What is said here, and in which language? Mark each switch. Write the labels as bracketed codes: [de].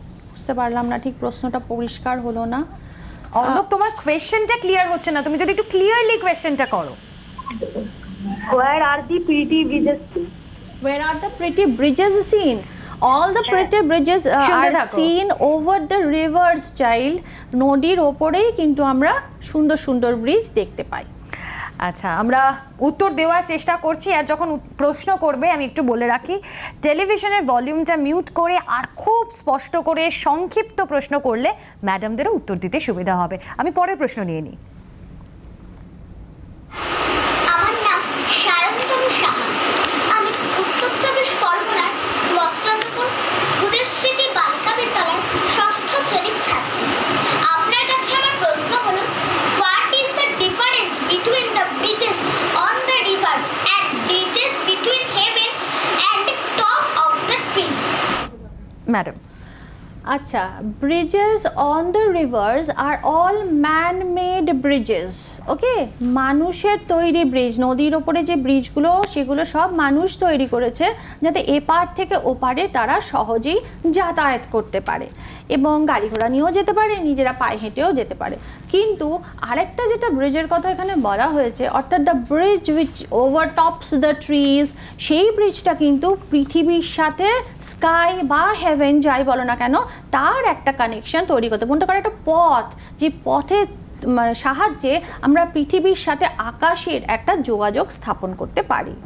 [bn] বুঝতে পারলাম না ঠিক, প্রশ্নটা পরিষ্কার হলো না। অর্ণব, তোমার কোয়েশ্চেনটা ক্লিয়ার হচ্ছে না, তুমি যদি একটু ক্লিয়ারলি কোয়েশ্চেনটা করো। [en] Where are the pretty bridges seen? Where are the pretty bridges seen? All the pretty bridges [bn] শুনতে [en] are [bn] থাকো। [en] seen over the rivers, child. [bn] নদীর ওপরেই কিন্তু আমরা সুন্দর সুন্দর ব্রিজ দেখতে পাই। আচ্ছা, আমরা উত্তর দেওয়ার চেষ্টা করছি, আর যখন প্রশ্ন করবে আমি একটু বলে রাখি, টেলিভিশনের ভলিউমটা মিউট করে আর খুব স্পষ্ট করে সংক্ষিপ্ত প্রশ্ন করলে ম্যাডামদেরও উত্তর দিতে সুবিধা হবে। আমি পরের প্রশ্ন নিয়ে নিই। আমার নাম সায়ন্তনী সাহা। আমি উত্তর চব্বিশ পরগনার বস্ত্রান্তপুর উদয়স্মৃতি বালিকা বিদ্যালয়ের ষষ্ঠ শ্রেণীর ছাত্রী। আপনার কাছে আমার প্রশ্ন হলো, [en] What is the difference between the bridges on the rivers and bridges between heaven and top of the trees? [bn] Madam, [en] আচ্ছা, bridges on the rivers are all man-made bridges. [bn] ওকে, মানুষের তৈরি ব্রিজ, নদীর ওপরে যে ব্রিজগুলো সেগুলো সব মানুষ তৈরি করেছে যাতে এপার থেকে ওপারে তারা সহজেই যাতায়াত করতে পারে এবং গাড়ি ঘোড়া নিয়েও যেতে পারে, নিজেরা পায়ে হেঁটেও যেতে পারে। কিন্তু আরেকটা যেটা ব্রিজের কথা এখানে বলা হয়েছে, অর্থাৎ [en] the bridge which overtops the trees, [bn] সেই ব্রিজটা কিন্তু পৃথিবীর সাথে স্কাই বা হেভেন যাই বলো না কেন তার একটা কানেকশন তৈরি করতে, মনে করো একটা পথ, যে পথে সাহায্যে আমরা পৃথিবীর সাথে আকাশের একটা যোগাযোগ স্থাপন করতে পারি।